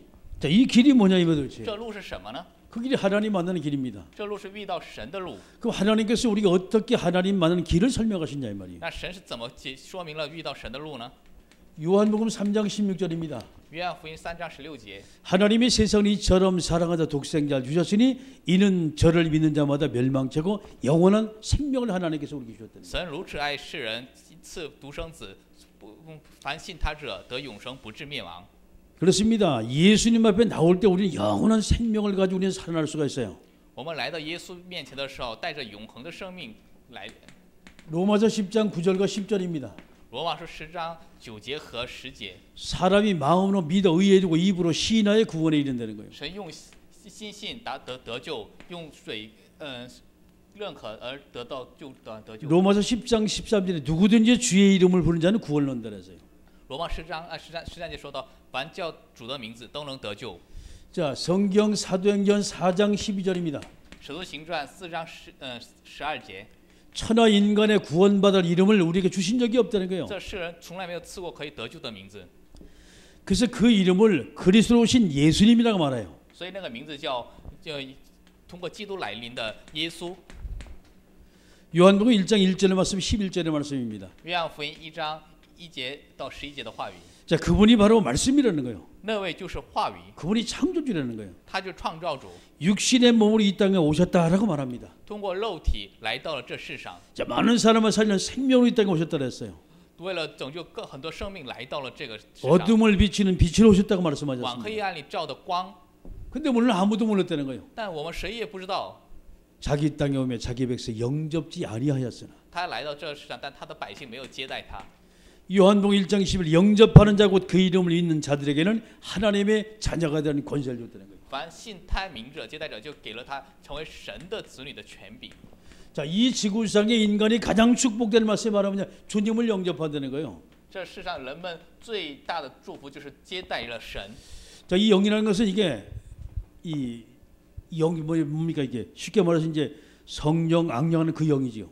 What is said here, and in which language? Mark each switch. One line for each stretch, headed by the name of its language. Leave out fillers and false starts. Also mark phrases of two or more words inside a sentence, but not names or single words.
Korean: 자, 이 길이 뭐냐 이거 도대체.
Chinese: 这路是什么呢？
Korean: 그 길이 하나님 만나는 길입니다.
Chinese: 这路是遇到神的路。
Korean: 그럼 하나님께서 우리가 어떻게 하나님 만나는 길을 설명하시냐 이 말이에요.
Chinese: 那神是怎么说明了遇到神的路呢？
Korean: 요한복음 3장 16절입니다.
Chinese: 约翰福音3章16节，
Korean: 하나님이 세상을 이처럼 사랑하사 독생자를 주셨으니 이는 저를 믿는 자마다 멸망치고 영원한 생명을 하나님께서 우리에게 주셨다.
Chinese: 神如此爱世人，赐独生子，凡信他者得永生，不至灭亡。
Korean: 그렇습니다. 예수님 앞에 나올 때 우리는 영원한 생명을 가지고 우리는 살아날 수가 있어요.
Chinese: 我们来到耶稣面前的时候，带着永恒的生命来。
Korean: 로마서 10장 9절과 10절입니다.
Chinese: 罗马书10章9节和10节，
Korean: 사람이 마음으로 믿어 의에 두고 입으로 시인하여 구원에 이른다는 거예요.
Chinese: 神用心信得救，用水认可而得到得救。
Korean: 로마서 10장 13절에 누구든지 주의 이름을 부르는 자는 구원을 얻는다 그랬어요.
Chinese: 罗马10章13节说到，凡叫主的名字都能得救。
Korean: 자, 성경 사도행전 4장 12절입니다.
Chinese: 使徒行传4章12节，
Korean: 천하 인간의 구원받을 이름을 우리에게 주신 적이 없다는 거예요.
Chinese: 这世人从来没有赐过可以得救的名字，
Korean: 그래서 그 이름을 그리스도로 오신 예수님이라고 말해요.
Chinese: 所以那个名字叫通过基督来临的耶稣。
Korean: 요한복음 1장 1절의 말씀 11절의 말씀입니다.
Chinese: 约翰福音1章1节到11节的话语，
Korean: 자, 그분이 바로 말씀이라는 거예요.
Chinese: 那位就是话语，
Korean: 그분이 창조주라는 거예요.
Chinese: 他就是创造主，
Korean: 육신의 몸으로 이 땅에 오셨다라고 말합니다.
Chinese: 通过肉体来到了这世上，
Korean: 자, 많은 사람을 살리는 생명으로 이 땅에 오셨다고 했어요.
Chinese: 为了拯救很多生命来到了这个世上，
Korean: 어둠을 비치는 빛으로 오셨다고
Chinese: 往
Korean: 말씀하셨습니다.
Chinese: 黑暗里照的光。
Korean: 근데 물론 아무도 몰랐다는 거예요.
Chinese: 但我们谁也不知道，
Korean: 자기 땅에 오며 자기 백성 영접지 아니하였으나.
Chinese: 他来到这世上，但他的百姓没有接待他。
Korean: 요한복음 1장 10일 영접하는 자 곧 그 이름을 읽는 자들에게는 하나님의 자녀가 되는 권세를 줬다는 거예요.
Chinese: 凡信他名者、接待者，就给了他成为神的子女的权柄。
Korean: 자, 이 지구상의 인간이 가장 축복되는 말씀이 말하면 주님을 영접한다는 거예요.
Chinese: 这世上人们最大的祝福就是接待了神。
Korean: 자, 이 영이라는 것은 이게 이 영이 뭡니까 이게 쉽게 말해서 이제 성령 악령하는 그 영이지요.